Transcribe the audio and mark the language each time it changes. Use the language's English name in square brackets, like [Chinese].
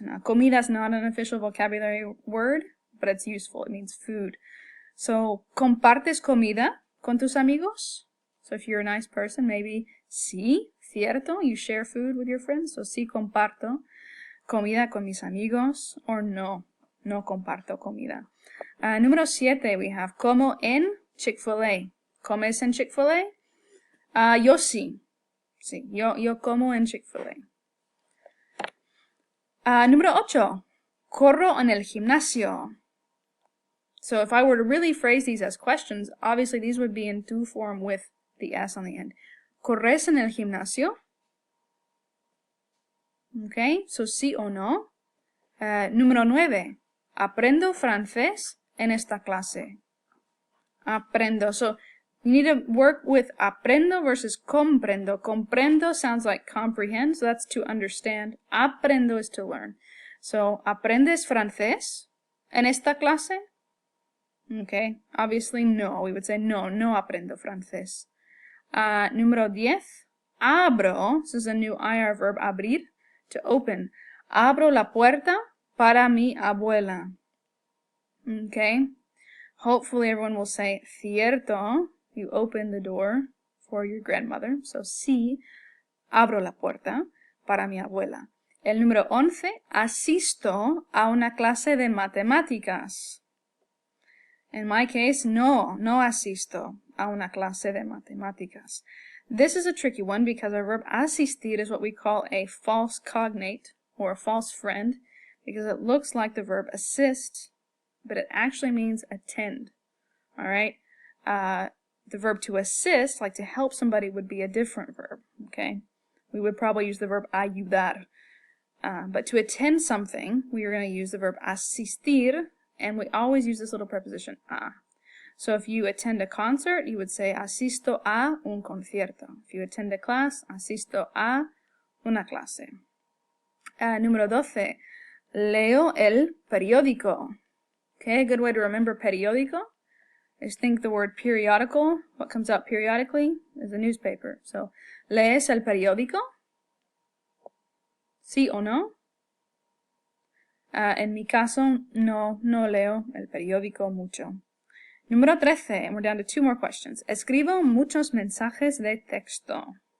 [English] Now, comida is not an official vocabulary word, but it's useful. It means food. [Spanish] So, ¿compartes comida con tus amigos? [English] So if you're a nice person, maybe sí, cierto, you share food with your friends. [Spanish] So sí comparto comida con mis amigos, or no comparto comida. Número 7, we have como en Chick-fil-A. ¿Comes en Chick-fil-A? Yo sí. Sí, yo como en Chick-fil-A. Número 8, corro en el gimnasio. [English] So if I were to really phrase these as questions, obviously these would be in do form with the S on the end. [Spanish] ¿Corres en el gimnasio? Okay, so sí o no. Número 9. Aprendo francés en esta clase. [English] Aprendo. So you need to work with aprendo versus comprendo. Comprendo sounds like comprehend, so that's to understand. Aprendo is to learn. [Spanish] So, ¿aprendes francés en esta clase? [English] Okay, obviously no. We would say no aprendo francés. [Spanish] Número 10. [English] Abro, this is a new IR verb, abrir, to open. [Spanish] Abro la puerta para mi abuela. Okay, hopefully everyone will say cierto. [English] You open the door for your grandmother. [Spanish] So sí, abro la puerta para mi abuela. El número 11. Asisto a una clase de matemáticas. In my case, no asisto a una clase de matemáticas. [English] This is a tricky one because our verb asistir is what we call a false cognate or a false friend because it looks like the verb assist, but it actually means attend. All right? The verb to assist, like to help somebody, would be a different verb. Okay? We would probably use the verb ayudar. But to attend something, we are going to use the verb asistir, and we always use this little preposition a. So if you attend a concert, you would say asisto a un concierto. [Spanish] If you attend a class, asisto a una clase. Número 12. [English] Leo el periódico. Okay, a good way to remember periódico is think the word periodical. What comes out periodically is a newspaper. [Spanish] So, ¿lees el periódico? ¿Sí o no? En mi caso, no leo el periódico mucho. [English] Número 13, and we're down to 2 more questions. [Spanish] Escribo muchos mensajes de texto.